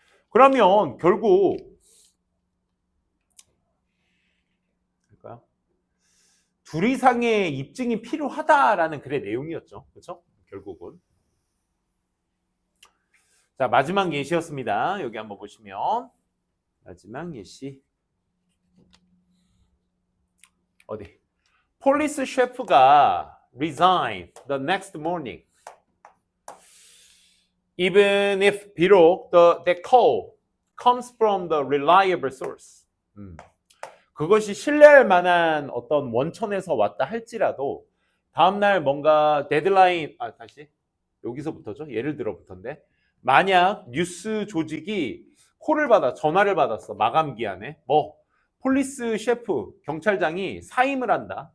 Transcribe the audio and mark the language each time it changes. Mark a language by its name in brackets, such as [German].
[Korean] 그러면 결국 2 이상의 입증이 필요하다라는 글의 내용이었죠. 그렇죠? 결국은. 자, 마지막 예시였습니다. 여기 한번 보시면 마지막 예시 어디? [English] 폴리스 셰프가 resign the next morning. Even if [Korean] 비록 [English] the call comes from the reliable source. [Korean] 그것이 신뢰할 만한 어떤 원천에서 왔다 할지라도 다음날 뭔가 데드라인 다시 여기서부터죠. 예를 들어부터인데 만약 뉴스 조직이 전화를 받았어. 마감 기한에 폴리스 셰프 경찰장이 사임을 한다.